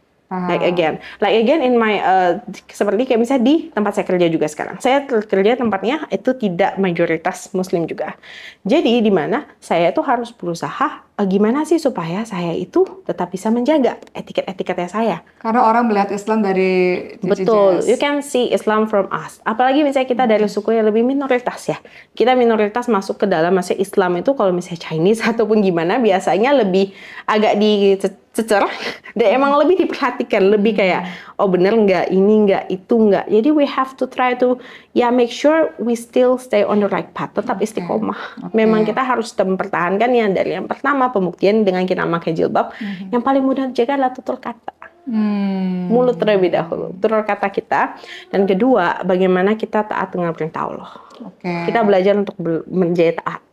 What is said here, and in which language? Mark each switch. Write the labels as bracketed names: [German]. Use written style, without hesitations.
[English] Like again in my [Indonesian] seperti kayak misalnya di tempat saya kerja juga sekarang. Saya kerja tempatnya itu tidak mayoritas Muslim juga. Jadi di mana saya itu harus berusaha gimana sih supaya saya itu tetap bisa menjaga etiket-etiketnya saya. Karena orang melihat Islam dari betul, [English] you can see Islam from us. [Indonesian] Apalagi misalnya kita dari suku yang lebih minoritas ya. Kita minoritas masuk ke dalam Islam itu kalau misalnya Chinese ataupun gimana biasanya lebih agak dicecer dan emang lebih diperhatikan, lebih kayak bener nggak, ini nggak, itu nggak. [English] Jadi we have to try to make sure we still stay on the right path, [Indonesian] tetap istiqomah. Memang kita harus mempertahankan yang dari yang pertama pembuktian dengan kita pakai jilbab. Yang paling mudah dijaga adalah tutur kata. Mulut terlebih dahulu, tutur kata kita. Dan kedua, bagaimana kita taat dengan perintah Allah. Kita belajar untuk menjadi taat.